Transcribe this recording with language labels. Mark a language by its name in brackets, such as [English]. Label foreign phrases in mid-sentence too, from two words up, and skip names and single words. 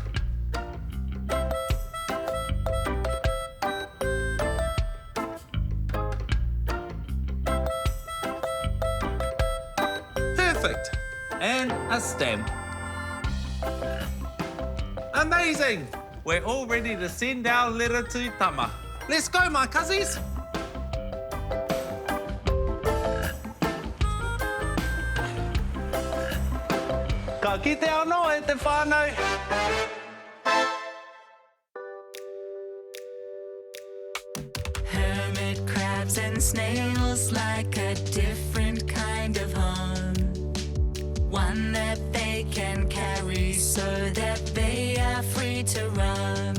[English] Perfect. And a stamp. Amazing! We're all ready to send our letter to Tama. Let's go, my cussies! [Māori] Ka kite anō e te whānau. [English] Hermit crabs and snails like a different kind of home. One that they can carry so that they are free to roam.